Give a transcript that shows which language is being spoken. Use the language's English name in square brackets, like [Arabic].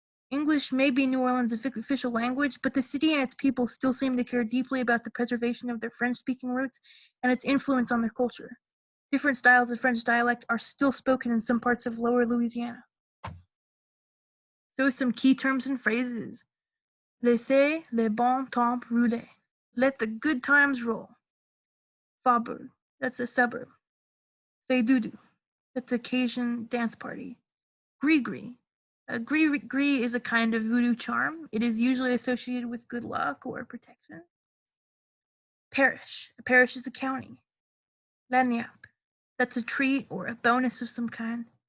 [English] English may be New Orleans' official language, but the city and its people still seem to care deeply about the preservation of their French-speaking roots and its influence on their culture. Different styles of French dialect are still spoken in some parts of lower Louisiana. So some key terms and phrases. [French] Laissez les bons temps rouler. [English] Let the good times roll. Faubourg, that's a suburb. Fais doudou, that's a Cajun dance party. Gris-gris. Gris-gris is a kind of voodoo charm. It is usually associated with good luck or protection. Parish. A parish is a county. Lagniappe. That's a treat or a bonus of some kind.